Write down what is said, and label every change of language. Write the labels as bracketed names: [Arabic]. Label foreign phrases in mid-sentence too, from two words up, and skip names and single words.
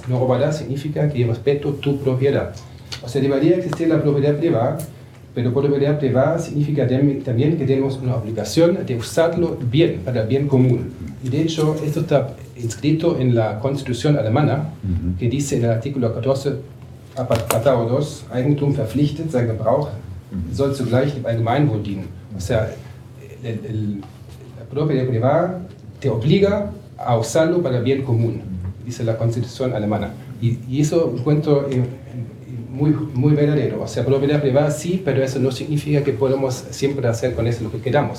[Spanish] No robarás significa que respeto tu propiedad. O sea, debería existir la propiedad privada, pero propiedad privada significa también que tenemos una obligación de usarlo bien, para el bien común. Y de hecho, esto está inscrito en la Constitución alemana, que dice en el artículo 14, Apartado 2, [German] Eigentum verpflichtet, sein Gebrauch soll zugleich dem Allgemeinwohl dienen. [Spanish] O sea, la propiedad privada te obliga a usarlo para el bien común, dice la Constitución alemana. Y eso encuentro muy verdadero. O sea, propiedad privada sí, pero eso no significa que podemos siempre hacer con eso lo que queramos.